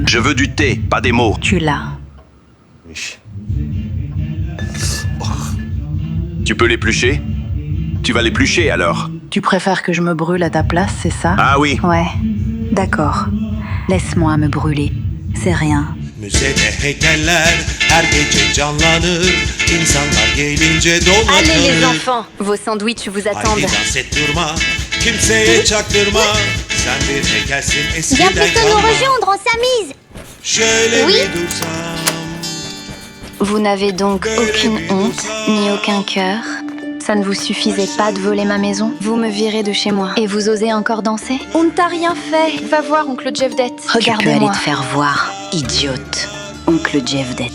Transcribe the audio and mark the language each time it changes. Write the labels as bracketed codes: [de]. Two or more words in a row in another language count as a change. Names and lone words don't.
[fr] Je veux du thé, pas des mots. Tu l'as. Tu peux l'éplucher? Tu vas l'éplucher alors? Tu préfères que je me brûle à ta place, c'est ça? Ah oui. Ouais. D'accord. Laisse-moi me brûler. C'est rien. [tr] Müzede heykeller her gece canlanır. İnsanlar gelince donatır. [fr] Allez les enfants, vos sandwichs vous attendent. [tr] Haydi dans et durma, kimseye çaktırma. Sen bir heykelsin [fr] Viens [tr] eskiden [fr] plutôt nous [tr] kalma. [fr] rejoindre, on s'amuse. [tr] Şöyle [fr] Oui. [tr] bir dursam. [fr] Vous n'avez donc aucune honte, ni aucun cœur. Ça ne vous suffisait pas de voler ma maison? Vous me virez de chez moi. Et vous osez encore danser? On ne t'a rien fait. Va voir oncle Jevdet. Tu peux aller Regardez-moi. te faire voir, idiote. Oncle Jevdet.